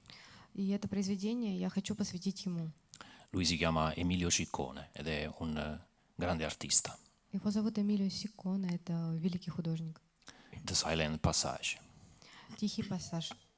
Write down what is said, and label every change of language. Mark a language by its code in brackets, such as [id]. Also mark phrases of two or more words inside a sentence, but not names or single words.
[ru] И это произведение я хочу посвятить ему. [it] Lui si chiama Emilio Ciccone ed è un grande artista. [ru] Его зовут Эмилио Сикконе, это великий художник. [it] The Silent Passage. [ru] Тихий пассаж.